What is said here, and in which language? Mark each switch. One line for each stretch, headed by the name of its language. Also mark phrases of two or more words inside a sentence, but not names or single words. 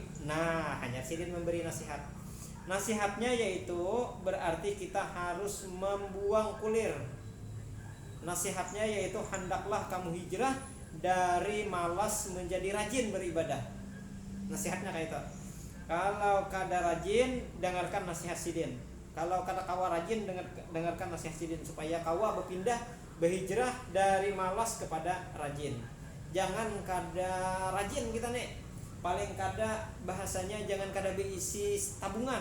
Banjar: Nah, hanya sidin memberi nasihat. Nasihatnya yaitu berarti kita harus membuang kulir.
Indonesian: Nasihatnya yaitu hendaklah kamu hijrah dari malas menjadi rajin beribadah.
Banjar: Nasihatnya kayak itu. Kalau kada rajin, dengarkan nasihat sidin. Kalau kada kawa rajin, dengarkan nasihat sidin supaya kawa berpindah, berhijrah dari malas kepada rajin. Jangan kada rajin kita nih. Paling kada bahasanya jangan kada beisi tabungan.